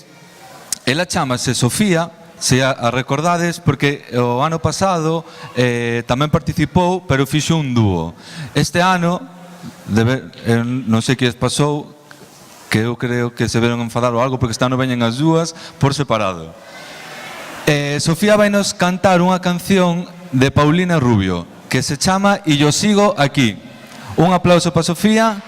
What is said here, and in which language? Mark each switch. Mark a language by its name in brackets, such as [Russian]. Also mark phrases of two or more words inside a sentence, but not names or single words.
[Galician] Ela chamase Sofía, se a recordades, porque o ano pasado tamén participou, pero fixo un dúo. Este ano, non sei que pasou, que eu creo que se veron enfadar ou algo, porque este ano veñen as dúas por separado. Sofía vai nos cantar unha canción de Paulina Rubio, que se chama Y yo sigo aquí. Un aplauso para Sofía.